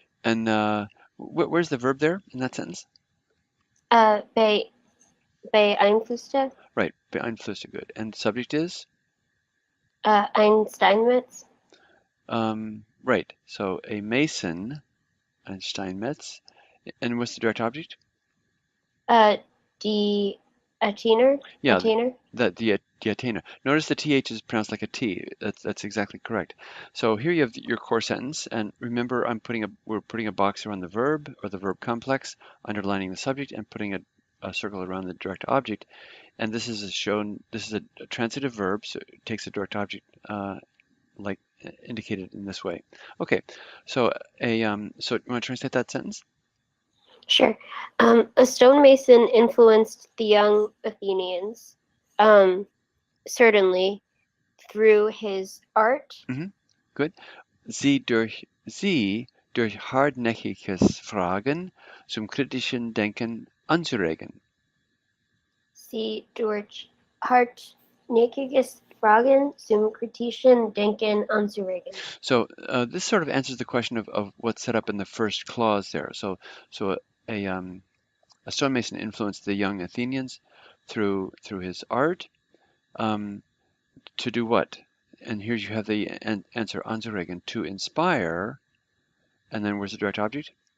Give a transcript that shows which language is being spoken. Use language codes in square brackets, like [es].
[en] And where's the verb there in that sentence? [de] Beeinflusste. [en] Right, beeinflusste, good. And the subject is? [de] Ein Steinmetz. [en] Right, so a mason, ein Steinmetz. And what's the direct object? [de] Die Athener. [en] Yeah, [de] Athener. [en] the Athener. Notice the TH is pronounced like a T. That's exactly correct. So here you have your core sentence, and remember we're putting a box around the verb or the verb complex, underlining the subject, and putting a circle around the direct object. And this is a transitive verb, so it takes a direct object like indicated in this way. Okay, so so you want to translate that sentence? Sure. A stonemason influenced the young Athenians, certainly through his art. Good. [de] Sie durch hartnäckiges Fragen zum kritischen Denken anzuregen. Sie durch hartnäckiges Fragen zum kritischen Denken anzuregen. [en] So this sort of answers the question of what's set up in the first clause there. So a stonemason influenced the young Athenians through his art to do what? And here you have the answer anzuregen, to inspire. And then where's the direct object?